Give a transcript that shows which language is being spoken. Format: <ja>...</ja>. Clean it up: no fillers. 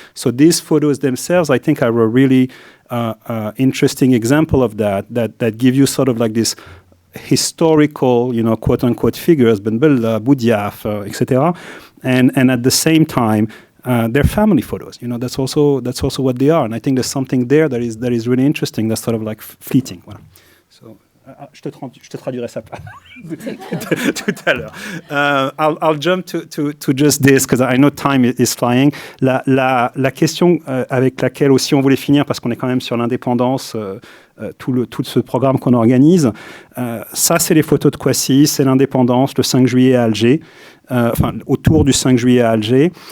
<en>So these photos themselves, I think, are a really interesting example of that give you sort of like this historical, quote-unquote figures, Ben Bella, Boudiaf, etc. And at the same time, they're family photos. That's also what they are. And I think there's something there that is really interesting. That's sort of like fleeting.</en> <fr>Voilà. So, je te traduirai ça tout à l'heure.</fr> <en>I'll jump to just this because I know time is flying.</en> <fr>La question avec laquelle aussi on voulait finir, parce qu'on est quand même sur l'indépendance, tout ce programme qu'on organise, ça c'est les photos de Kwasi, c'est l'indépendance, le 5 juillet à Alger, autour du 5 juillet à Alger.</fr>